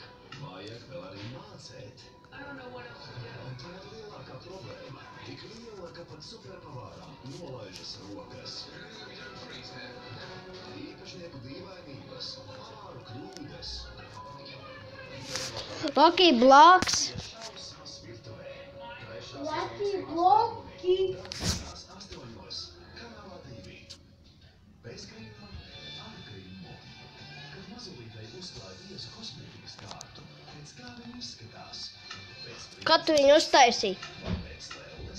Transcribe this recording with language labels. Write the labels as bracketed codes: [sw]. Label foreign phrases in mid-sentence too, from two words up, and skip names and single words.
[lv] Vajag vēl arī mācēt. Un tā ir lielākā problēma. Tik liela, ka pat superpavārām nolaižas rokas. Īpašnieku dīvainības, pavāru kļūdas. Lucky Blocks. Lucky Bloki. Kanālā 2. Bez grīma, ar grimu. Kad mazulītei uzklāj viesu kosmētikas kārtu, pēc kā viņa izskatās. Kad tu viņu uztaisīji? Pēc lelles.